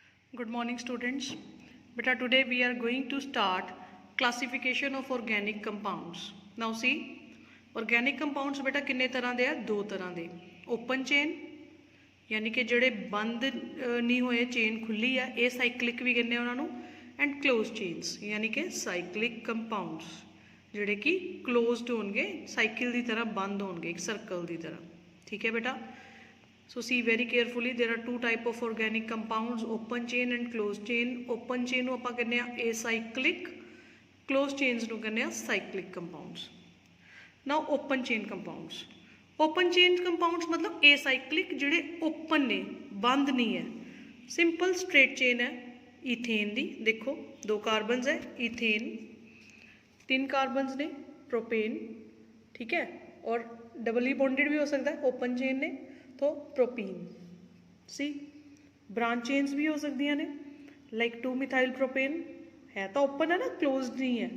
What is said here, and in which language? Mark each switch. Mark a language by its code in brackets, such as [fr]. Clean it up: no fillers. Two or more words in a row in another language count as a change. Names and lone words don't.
[en] Good morning students. Beta today we are going to start classification of organic compounds. Now see organic compounds [hi] beta किन्ने तरह दे है दो तरह दे [en] open chain [hi] यानी कि [pa] ਜਿਹੜੇ ਬੰਦ [hi] नहीं होए चेन खुली है ये साइक्लिक भी कहने उन्होंने [en] and close chains [hi] यानी कि [en] cyclic compounds [hi] ਜਿਹੜੇ कि क्लोज्ड होंगे साइकिल की तरह बंद होंगे एक सर्कल की तरह ठीक है बेटा. [en] So see very carefully there are two type of organic compounds open chain and closed chain. Open chain [pa] ਨੂੰ ਆਪਾਂ ਕਹਿੰਦੇ ਆ acyclic, [en] closed chains [pa] ਨੂੰ ਕਹਿੰਦੇ ਆ [en] cyclic compounds. Now open chain compounds. Open chain compounds मतलब acyclic ਜਿਹੜੇ open ਨੇ [hi] बंद नहीं है. [en] Simple straight chain [hi] है ईथेन दी देखो दो कार्बन्स है ईथेन तीन कार्बन्स ने प्रोपेन ठीक है और [en] doubly bonded [hi] भी हो सकता है [en] open chain [hi] ने तो प्रोपीन सी [en] branch chains [hi] भी हो सकती ने लाइक 2 [en] methyl propane [hi] है तो ओपन है ना क्लोज्ड नहीं है.